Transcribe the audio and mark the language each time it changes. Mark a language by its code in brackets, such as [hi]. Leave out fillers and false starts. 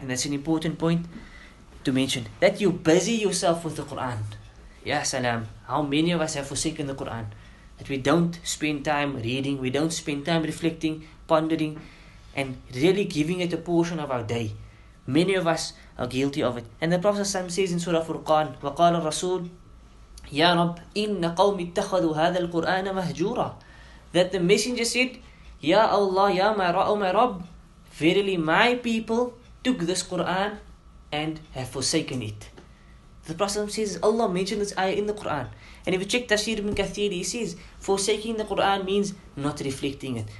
[en] And that's an important point to mention. That you busy yourself with the Quran. Ya salam. How many of us have forsaken the Quran? That we don't spend time reading, we don't spend time reflecting, pondering, and really giving it a portion of our day. Many of us are guilty of it. And the Prophet ﷺ says in Surah Furqan, [ar] وَقَالَ الرَّسُولُ يَا رَبِّ إِنَّ قَوْمِ اتَّخَذُوا هَذَا الْقُرْآنَ مَهْجُورًا. [en] That the messenger said, Ya Allah, Ya my Rabb, verily my people took this Quran and have forsaken it. The Prophet says, Allah mentioned this ayah in the Quran. And if you check Tafsir ibn Kathir, he says, forsaking the Quran means not reflecting it.